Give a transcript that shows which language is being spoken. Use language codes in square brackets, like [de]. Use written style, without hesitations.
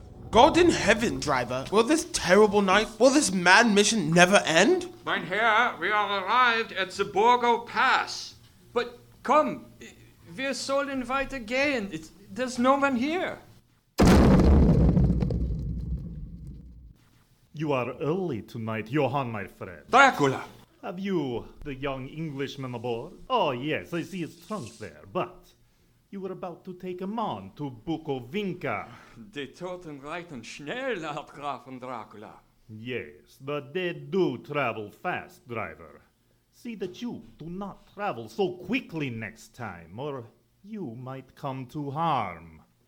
[en] God in heaven, driver, will this terrible night, will this mad mission never end? Mein Herr, we are arrived at the Borgo Pass. [de] But come, wir sollen weitergehen. [en] There's no one here. You are early tonight, Johann, my friend. Dracula. Have you the young Englishman aboard? Oh, yes, I see his trunk there, but you were about to take him on to Bukovinka. [de] Die Toten reiten schnell, Herr Grafen Dracula. [en] Yes, the dead do travel fast, driver. See that you do not travel so quickly next time, or you might come to harm.